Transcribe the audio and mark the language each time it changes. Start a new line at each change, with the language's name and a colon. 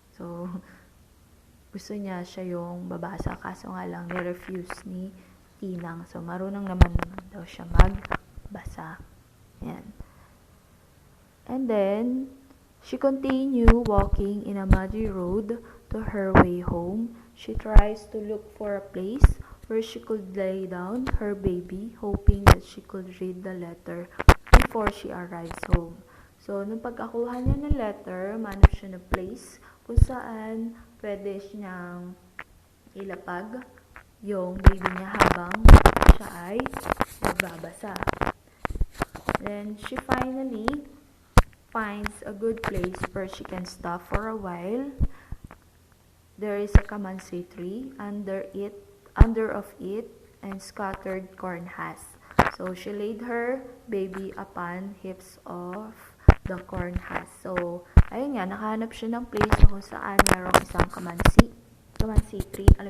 Filipino: So, gusto niya siya yung babasa, kaso nga lang ni-refuse ni Tinang. So, marunong naman daw siya magbasa. Yan.
English: And then, she continued walking in a muddy road to her way home. She tries to look for a place where she could lay down her baby, hoping that she could read the letter before she arrives home.
Filipino: So, nung pagkakuha niya ng letter, manap siya ng place kung saan pwede niyang ilapag yung baby niya habang siya ay nagbabasa.
English: Then, she finally finds a good place where she can stop for a while. There is a calamansi tree under of it and scattered cornhusks. So, she laid her baby upon heaps of the cornhusk.
Filipino: So, ayun nga, nakahanap siya ng place kung saan mayroong isang calamansi tree.